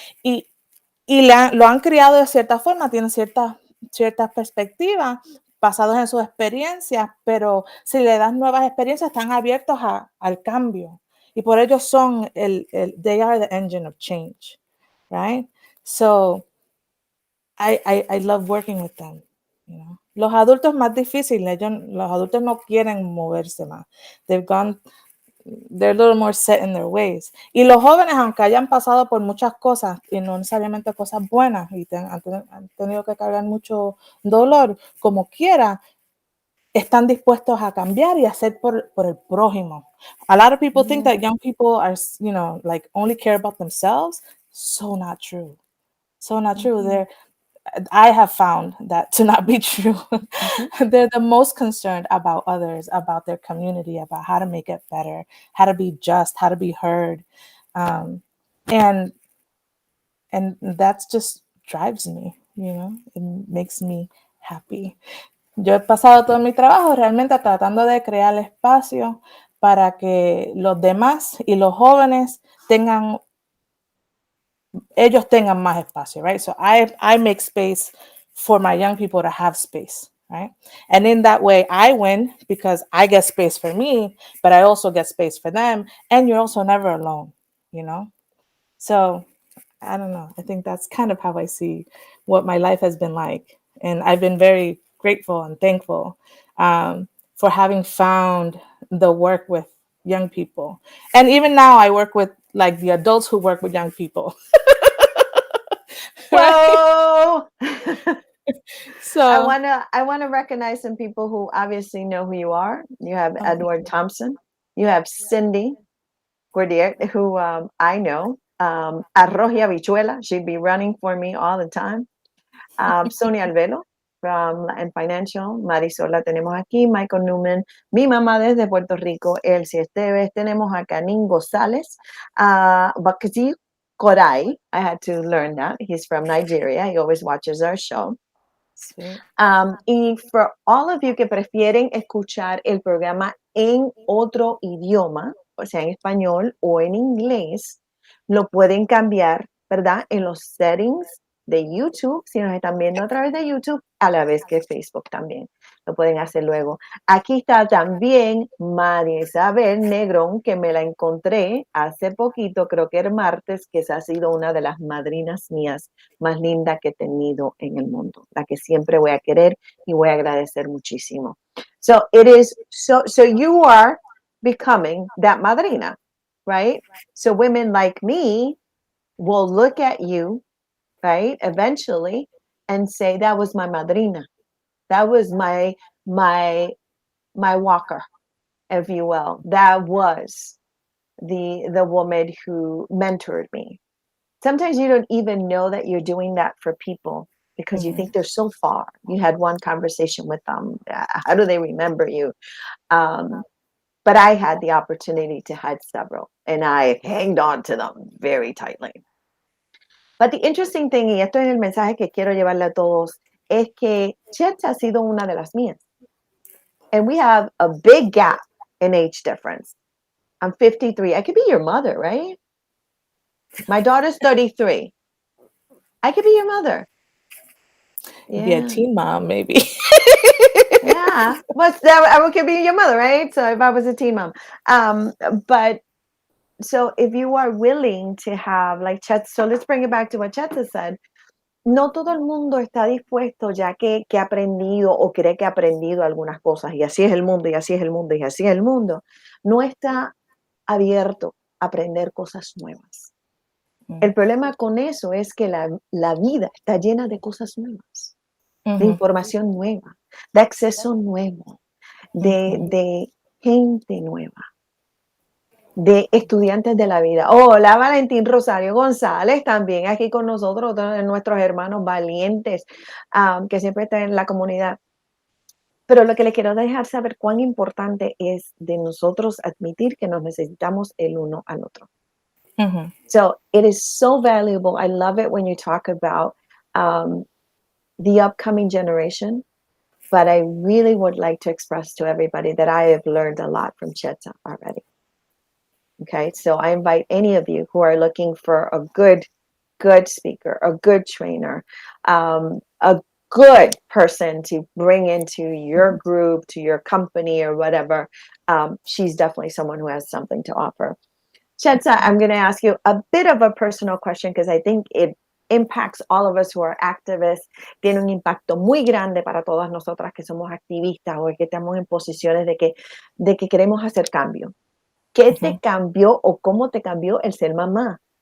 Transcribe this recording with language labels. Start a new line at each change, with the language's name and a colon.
Spanish: Y, lo han criado de cierta forma, tienen ciertas perspectivas basadas en sus experiencias, pero si le das nuevas experiencias, están abiertos al cambio. Y por ello
English: they are the engine of change, right? So, I love working with them,
Spanish: Los adultos más difíciles, los adultos no quieren moverse más.
English: They're a little more set in their ways.
Spanish: Y los jóvenes, aunque hayan pasado por muchas cosas, y no necesariamente cosas buenas, y han tenido que cargar mucho dolor, como quiera, están dispuestos a cambiar y hacer por el prójimo.
English: A lot of people think that young people are, like only care about themselves. So not true. So not true. I have found that to not be true. They're the most concerned about others, about their community, about how to make it better, how to be just, how to be heard. And that's just drives me, it makes me happy.
Spanish: Yo he pasado todo mi trabajo realmente tratando de crear espacio para que los demás y los jóvenes ellos tengan más espacio,
English: right? So I make space for my young people to have space, right? And in that way, I win because I get space for me, but I also get space for them. And you're also never alone, So I don't know. I think that's kind of how I see what my life has been like. And I've been very grateful and thankful for having found the work with young people. And even now, I work with like the adults who work with young people. Whoa! So I wanna recognize some people who obviously know who you are. You have oh, Edward Thompson. You have Cindy Gordier, who I know. Arroz y Habichuela. She'd be running for me all the time. Sonia Alvelo from and Financial.
Spanish: Marisol la tenemos aquí. Michael Newman. Mi mamá desde Puerto Rico. Elsie Esteves. Tenemos a Canín González. Bacasí.
English: Korai. I had to learn that. He's from Nigeria. He always watches our show.
Spanish: Sí. Y
English: for all of you
Spanish: que prefieren escuchar el programa en otro idioma, o sea, en español o en inglés, lo pueden cambiar, ¿verdad? En los settings de YouTube, si nos están viendo a través de YouTube, a la vez que Facebook también. Lo pueden hacer luego. Aquí está también María Isabel Negrón, que me la encontré hace poquito, creo que el martes, que esa ha sido una de las madrinas mías más linda que he tenido en el mundo, la que siempre voy a querer y voy a agradecer muchísimo.
English: So you are becoming that madrina, right? So women like me will look at you, right, eventually and say, that was my madrina. That was my walker, if you will. That was the woman who mentored me. Sometimes you don't even know that you're doing that for people because you think they're so far. You had one conversation with them. How do they remember you? But I had the opportunity to have several, and I hanged on to them very tightly. But the interesting thing,
Spanish: y esto es el mensaje que quiero llevarle a todos, es que Chet ha sido una de las mías.
English: And we have a big gap in age difference. I'm 53. I could be your mother, right? My daughter's 33. I could be your mother. Be a teen mom, maybe. Yeah. What's that? I could be your mother, right? So if I was a teen mom. But so if you are willing to have, like Chet, so let's bring it back to what Chet said.
Spanish: No todo el mundo está dispuesto, ya que ha aprendido o cree que ha aprendido algunas cosas, y así es el mundo, y así es el mundo, y así es el mundo. No está abierto a aprender cosas nuevas. El problema con eso es que la vida está llena de cosas nuevas, de información nueva, de acceso nuevo, de gente nueva, de estudiantes de la vida. Hola, Valentín Rosario González, también aquí con nosotros, otro de nuestros hermanos valientes que siempre están en la comunidad. Pero lo que les quiero dejar saber cuán importante es de nosotros admitir que nos necesitamos el uno al otro.
English: So it is so valuable. I love it when you talk about the upcoming generation, but I really would like to express to everybody that I have learned a lot from Chetza already. Okay, so I invite any of you who are looking for a good speaker, a good trainer, a good person to bring into your group, to your company or whatever. She's definitely someone who has something to offer. Chetza, I'm going to ask you a bit of a personal question because I think it impacts all of us who are activists.
Spanish: Tiene un impacto muy grande para todas nosotras que somos activistas o que estamos en posiciones de que queremos hacer cambio. ¿Qué te cambió o cómo te cambió el ser mamá?